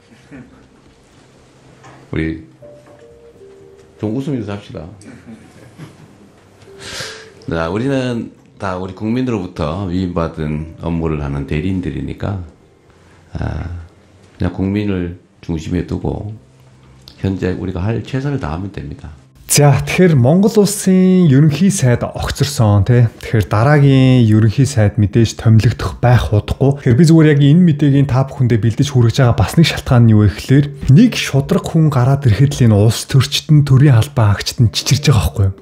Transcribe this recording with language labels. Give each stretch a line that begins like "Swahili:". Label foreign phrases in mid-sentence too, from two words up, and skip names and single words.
Korean: 우리 좀 웃으면서 합시다. 자, 우리는 다 우리 국민으로부터 위임받은 업무를 하는 대리인들이니까 그냥 국민을 중심에 두고 현재 우리가 할 최선을 다하면 됩니다.
Mongolian: За тэгэхээр Монгол улсын ерөнхий сайд огцорсон тий. Тэгэхээр дараагийн ерөнхий сайд мэдээж томилогдох байх удахгүй. Тэгэхээр би зүгээр яг энэ мэдээгийн та бүхэндээ бэлдэж хүргэж байгаа бас нэг шалтгаан нь юу вэ гэхээр нэг шудраг хүн гараад ирэхэд л энэ улс төрчид нь төрийн албан хаагчид нь чичирж байгаа байхгүй юу?